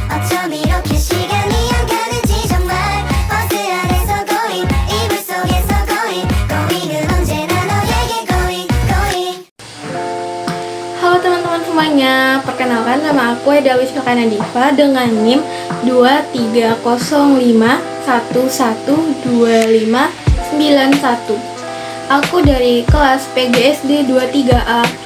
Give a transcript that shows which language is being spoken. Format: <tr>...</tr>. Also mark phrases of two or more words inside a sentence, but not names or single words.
<ko>나처럼 이렇게 시간이 안 가는지 정말 버스 안에서 고잉 이불 속에서 고잉 고잉은 언제나 너에게 고잉 고잉.</ko> <id>Halo teman-teman semuanya, perkenalkan nama aku Eda Wisnukana Diva dengan NIM 2305112591. Aku dari kelas PGSD 23A.</id>